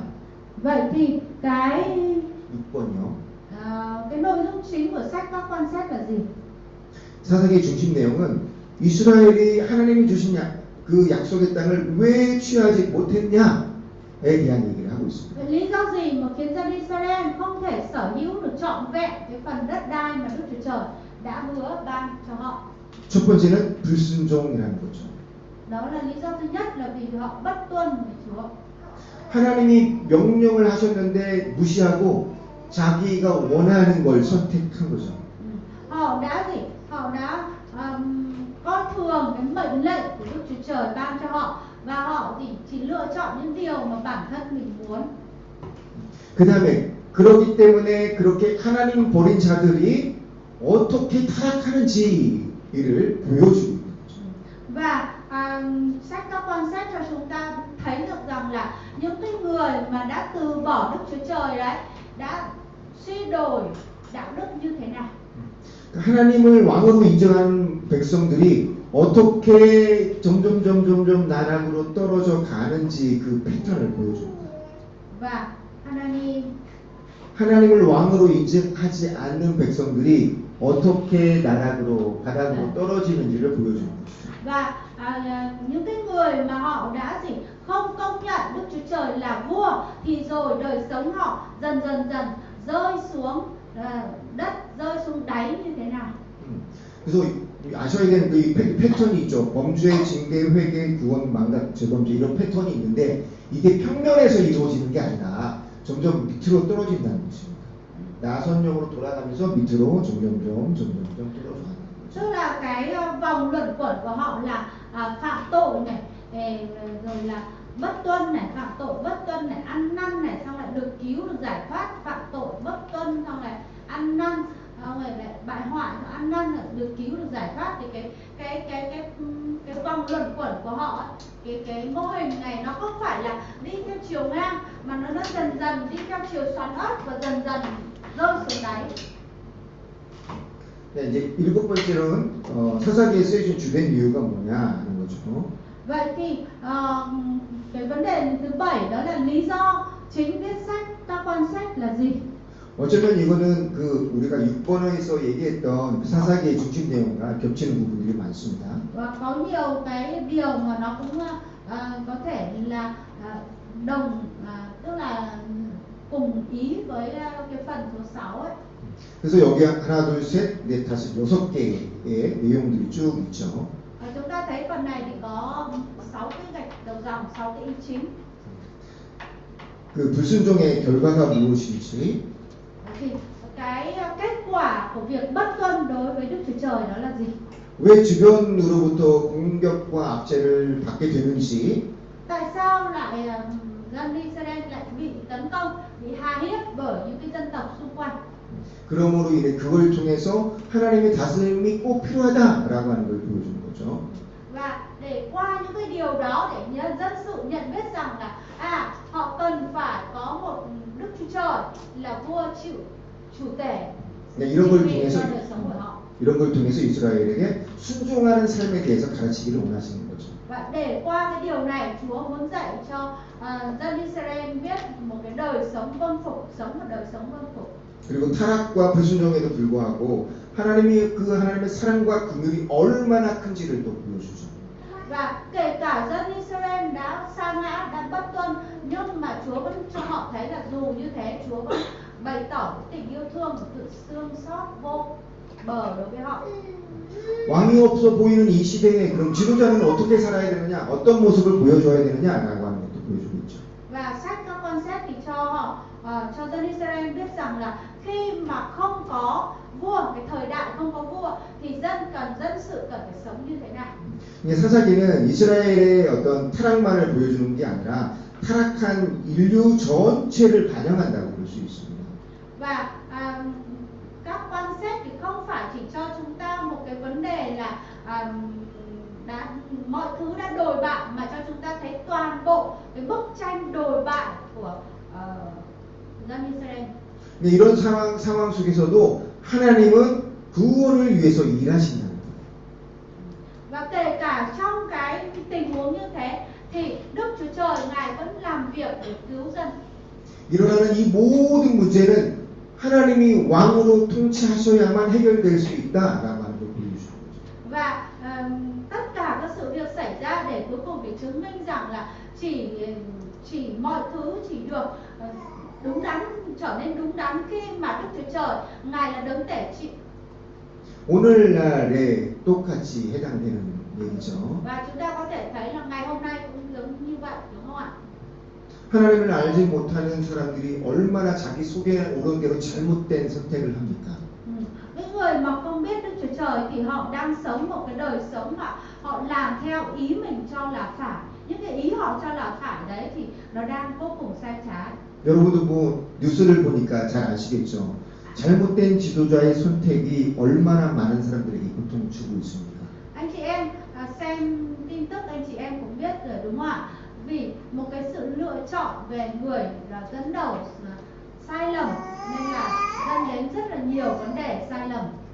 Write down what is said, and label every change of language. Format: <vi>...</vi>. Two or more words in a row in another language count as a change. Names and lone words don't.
<vi>Vậy thì cái</vi> <ko>6번이요.</ko> <vi>cái nội dung chính của sách các quan sách là gì?</vi> <ko>사사기의 중심 내용은 이스라엘이 하나님이 주신 그 약속의 땅을 왜 취하지 못했냐에 대한 얘기를 하고 있습니다.</ko> <vi>Lý do gì mà khiến dân Israel không thể sở hữu được trọn vẹn cái phần đất đai mà Đức Chúa Trời đã hứa ban cho họ?</vi> <ko>첫 번째는 불순종이라는 거죠.</ko> <vi>Đó là lý do thứ nhất, là vì họ bất tuân với Chúa.</vi> <ko>하나님이 명령을 하셨는데 무시하고 자기가 원하는 걸 선택한 거죠.</ko> <vi>Họ đã coi thường cái mệnh lệnh của Đức Chúa Trời ban cho họ, và họ chỉ lựa chọn những điều mà bản thân mình muốn.</vi> <ko>그 다음에 그렇기 때문에 그렇게 하나님 버린 자들이 어떻게 타락하는지를 보여주고 있는 거죠.</ko> <vi>Và sách các quan sách cho chúng ta thấy được rằng là những cái người mà đã từ bỏ Đức Chúa Trời đấy đã suy đồi đạo đức như thế nào.</vi> <ko>하나님을 왕으로 인정하는 백성들이 어떻게 점점 나락으로 떨어져 가는지 그 패턴을 보여줍니다.</ko> <vi>Và</vi> <ko>하나님을 왕으로 인정하지 않는 백성들이 어떻게 나락으로 바닥으로 떨어지는지를 보여줍니다.</ko> <vi>Và những cái người mà họ đã không công nhận Đức Chúa Trời là vua thì rồi đời sống họ dần rơi xuống đất, rơi xuống đáy như thế nào.</vi> <ko>그래서 아셔야 되는 그 패턴이 있죠. 범죄, 징계, 회개, 구원, 망각, 재범죄 이런 패턴이 있는데 이게 평면에서 이루어지는 게 아니라 점점 밑으로 떨어진다는 것입니다. 나선형으로 돌아가면서 밑으로 점점 떨어져가는 거죠.</ko> <vi>Tức là cái vòng luẩn quẩn của họ là phạm tội này, rồi là bất tuân này, phạm tội bất tuân này, ăn năn này, xong lại được cứu được giải thoát, phạm tội bất tuân xong lại ăn năn, xong rồi lại bại hoại, ăn năn lại được cứu được giải thoát. Thì cái vòng luẩn quẩn của họ, cái mô hình này nó không phải là đi theo chiều ngang mà nó dần đi theo chiều xoắn ốc và dần rơi xuống đáy.</vi> <ko>네, 이제 일곱 번째로는 사사기에 쓰여진 주된 이유가 뭐냐는 거죠.</ko> <vi>Vậy thì cái vấn đề thứ 7 đó là lý do chính viết sách các quan sách là gì?</vi> <ko>어쩌면 이거는 그 우리가 6번에서 얘기했던 그 사사기의 중심 내용과 겹치는 부분들이 많습니다.</ko> <vi>Và có nhiều cái điều mà nó cũng có thể là tức là cùng ý với cái phần số 6 ấy.</vi> <ko>그래서 여기 하나, 둘, 셋, 넷, 다섯, 6개의 내용들이 쭉 있죠.</ko> <vi>Chúng ta thấy phần này thì có 6 cái gạch đầu dòng, 6 cái ý chính.</vi> <ko>그 불순종의 결과가 무엇인지,</ko> <vi>Thì cái kết quả của việc bất tuân đối với Đức Chúa Trời đó là gì?</vi> <ko>왜 주변으로부터 공격과 압제를 받게 되는지,</ko> <vi>Tại sao lại dân Israel lại bị tấn công, bị hà hiếp bởi những cái dân tộc xung quanh?</vi> <ko>그러므로 인해 그걸 통해서 하나님의 다스림이 꼭 필요하다라고 하는 걸 보여주는 거죠.</ko> <vi>Và để qua những cái điều đó để dân sự nhận biết rằng là họ cần phải có một Đức Chúa Trời là vua chủ tể</vi> <ko>이런 걸 통해서</ko> <vi>cho đời sống của họ.</vi> <ko>이런 걸 통해서 이스라엘에게 순종하는 삶에 대해서 가르치기를 원하시는 거죠.</ko> <vi>Và để qua cái điều này, Chúa muốn dạy cho dân Israel biết một cái đời sống vâng phục, sống một đời sống vâng phục.</vi> <ko>그리고 타락과 불순종에도 불구하고 하나님의 사랑과 긍휼이 얼마나 큰지를 또 보여주죠.</ko> <vi>Và kể cả dân Israel đã sa ngã, đã bất tuân, nhưng mà Chúa vẫn cho họ thấy là dù như thế, Chúa vẫn bày tỏ tình yêu thương và sự thương xót vô bờ đối với họ.</vi> <ko>왕이 없어 보이는 이 시대에 그럼 지도자는 어떻게 살아야 되느냐, 어떤 모습을 보여줘야 되느냐라고 하는 것도 보여주고 있죠.</ko> <vi>Và sách các con xét thì cho họ, cho dân Israel biết rằng là khi mà không có vua, cái thời đại không có vua thì dân sự cần phải sống như thế nào.</vi> <ko>사사기는 이스라엘의 어떤 타락만을 보여주는 게 아니라 타락한 인류 전체를 반영한다고 볼 수 있습니다.</ko> <vi>Và các quan xét thì không phải chỉ cho chúng ta một cái vấn đề là mọi thứ đã đồi bại, mà cho chúng ta thấy toàn bộ cái bức tranh đồi bại của dân Israel.</vi> <ko>이런 상황 속에서도 하나님은 구원을 위해서 일하신다는 거예요.</ko> <vi>Và kể cả trong cái tình huống như thế thì Đức Chúa Trời Ngài vẫn làm việc để cứu dân.</vi> <ko>일어나는 이 모든 문제는 하나님이 왕으로 통치하셔야만 해결될 수 있다라고 하는 걸 보여주는 거죠.</ko> <vi>Và tất cả các sự việc xảy ra để cuối cùng để chứng minh rằng là chỉ mọi thứ chỉ được đúng đắn, trở nên đúng đắn khi mà Đức Chúa Trời Ngài là đấng tể trị.</vi> <ko>오늘날에 똑같이 해당되는 얘기죠.</ko> <vi>Và chúng ta có thể thấy là ngày hôm nay cũng giống như vậy, đúng không ạ?</vi> <ko>하나님을 알지 못하는 사람들이 얼마나 자기 속에 오른 대로 잘못된 선택을 합니까?</ko> <vi>Những người mà không biết Đức Chúa Trời thì họ đang sống một cái đời sống mà họ làm theo ý mình cho là phải. Những cái ý họ cho là phải đấy thì nó đang vô cùng sai trái.</vi> <ko>여러분도 뭐 뉴스를 보니까 잘 아시겠죠. 잘못된 지도자의 선택이 얼마나 많은 사람들에게 고통을 주고 있습니다.</ko> <vi>Anh chị em xem tin tức, anh chị em cũng biết rồi, đúng không ạ? Vì một cái sự lựa chọn về người là dẫn đầu sai lầm nên là dẫn đến rất là nhiều vấn đề sai lầm.</vi>